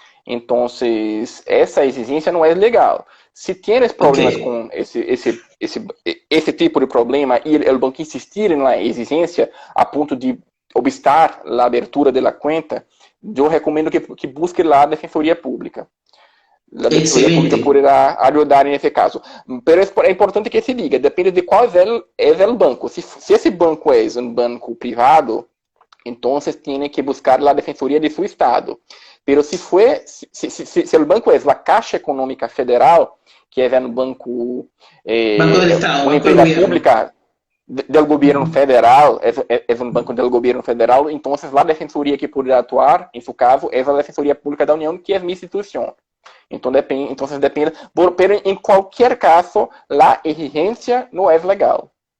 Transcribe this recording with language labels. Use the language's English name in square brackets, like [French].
[Spanish] Entonces, esa exigencia no es legal. Si tienes problemas con ese tipo de problema y el banco insistir en la exigencia a punto de obstar la abertura de la cuenta, [Portuguese] eu recomendo que busque lá a Defensoria Pública. A Defensoria Pública poderá ajudar nesse caso. Mas é importante que se diga, depende de qual é o banco. Se esse banco é um banco privado, então tem que buscar a Defensoria de seu estado. Mas se o banco é a Caixa Econômica Federal, que é um banco [Spanish] del Estado, [Portuguese] uma empresa pública [Spanish] del gobierno federal, es un banco del gobierno federal, entonces la defensoría que podrá actuar, en su caso, es la Defensoría Pública da Unión, que es mi institución. Entonces depende, pero en cualquier caso, la exigencia no es legal.